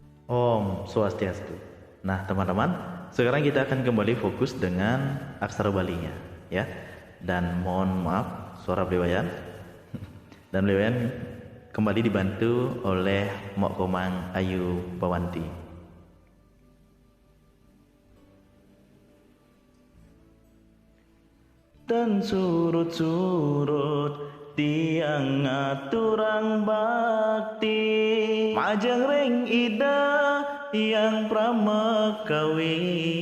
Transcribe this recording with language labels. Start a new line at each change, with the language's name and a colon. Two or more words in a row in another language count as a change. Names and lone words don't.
Indonesian: Om Swastiastu. Nah, teman-teman, sekarang kita akan kembali fokus dengan aksara Balinya, ya. Dan mohon maaf suara beliau. Dan beliau kembali dibantu oleh Mok Komang Ayu Pawanti.
Balinese: Dan surut-surut tiang aturang bakti majeng ring ida yang pramekawi